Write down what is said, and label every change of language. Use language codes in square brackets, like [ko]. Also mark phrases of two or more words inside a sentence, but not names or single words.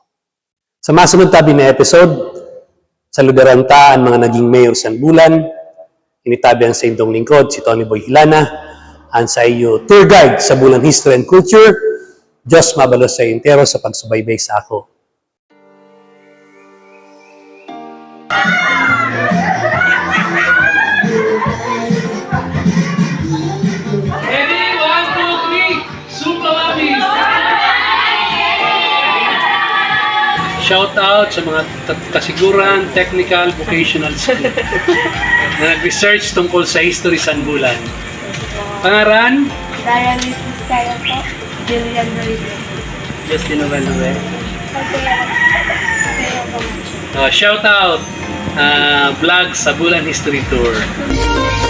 [bik] Sa masunod tabi na episode, sa lugaran ta ang mga naging mayor San Bulan, initabi ang sa indong lingkod, si Tony Boy Hilana, ang sa iyo [en] tour guide [bik] sa Bulan History and Culture. Diyos mabalos sa entero sa pagsubaybay sa ako. Ready? 1, 2, 3. Super Mami! [en] Shout out [bik] sa mga kasiguran, [en] technical, vocational school [bik] na nag-research tungkol sa history sa Bulan. Pangaran? Dara Luis Vizcaya po. Julian Rodriguez. Justin Ovalue. Kaya po. [en] Shout out vlog sa Bulan History Tour.